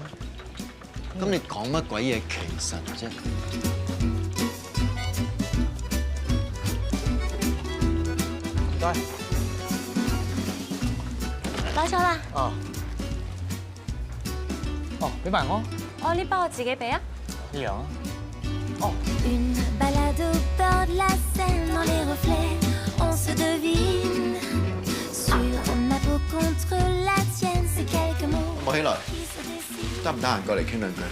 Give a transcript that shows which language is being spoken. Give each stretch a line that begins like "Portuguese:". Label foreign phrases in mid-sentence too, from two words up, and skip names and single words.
Cantonese: 咁你講乜鬼嘢其實啫？唔該。攞咗啦。哦。哦，俾埋我。哦，呢包我自己俾啊。呢樣啊。
French: Une balade au bord de la Seine, dans les reflets, on se devine. Sur ma peau contre la tienne, c'est quelques mots.
Cantonese: 莫希萊，得唔得閒過嚟傾兩句？